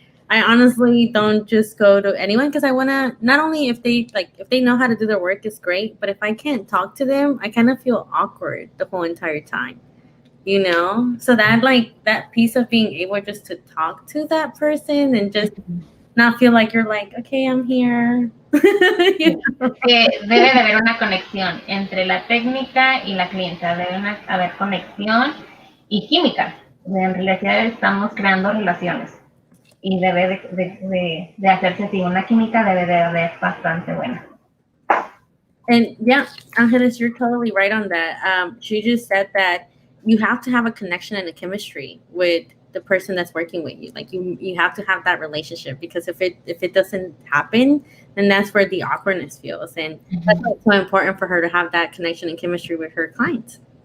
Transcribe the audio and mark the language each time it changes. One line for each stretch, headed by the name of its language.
English: I honestly don't just go to anyone because I want to, not only if they know how to do their work is great, but if I can't talk to them, I kind of feel awkward the whole entire time. So that piece of being able just to talk to that person and just not feel like you're okay, I'm here.
Spanish: Debe de haber una conexión entre la técnica y la clienta. Debe haber conexión y química. En realidad estamos creando relaciones y debe de hacerse así. Una química debe de haber bastante buena.
English: And yeah, Angeles, you're totally right on that. She just said that you have to have a connection and a chemistry with the person that's working with you. You have to have that relationship, because if it doesn't happen, then that's where the awkwardness feels. And that's why it's so important for her to have that connection and chemistry with her clients.